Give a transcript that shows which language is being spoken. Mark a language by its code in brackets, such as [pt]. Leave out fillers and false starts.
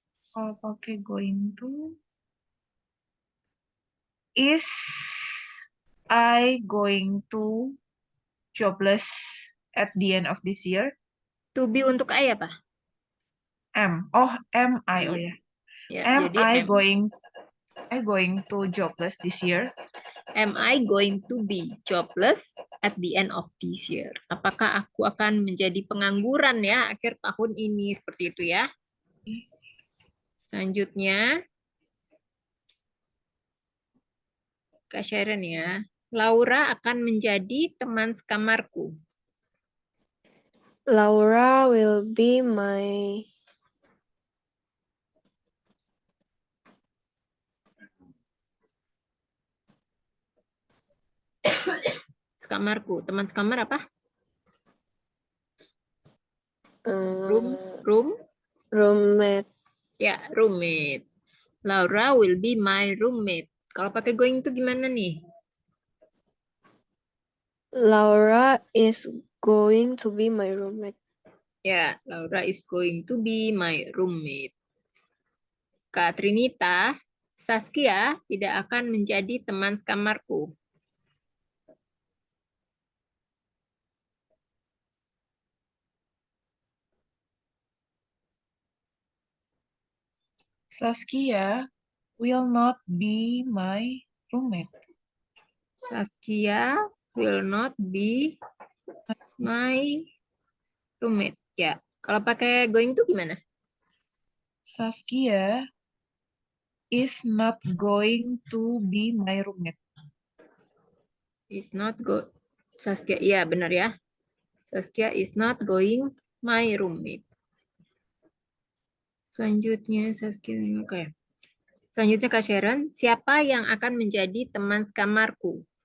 [id] Kalau pakai [en] going to, is I going to jobless at the end of this year? To be [id] untuk [en] I apa? Am I? Oh ya. [id] Ya, [en] Am [id] jadi [en] I going to jobless this year? Am I going to be jobless at the end of this year? [id] Apakah aku akan menjadi pengangguran ya akhir tahun ini? Seperti itu ya. Selanjutnya, Kak Sharon ya. Laura akan menjadi teman sekamarku. [en] Laura will be my [id] Sekamarku. Teman sekamar apa? [en] Room? roommate. Ya, roommate. Laura will be my roommate. [id] Kalau pakai going to gimana nih? [en] Laura is going to be my roommate. Ya, Laura is going to be my roommate. [id] Kak Trinita, Saskia tidak akan menjadi teman sekamarku. [en] Saskia will not be my roommate. Saskia will not be my roommate. [id] Ya, kalau pakai going to gimana? [en] Saskia is not going to be my roommate. Is not go. [id] Saskia, iya benar ya. [en] Saskia is not going my roommate. [id] Selanjutnya Saskia, oke. Selanjutnya Kak Sharon, siapa yang akan menjadi teman sekamarku?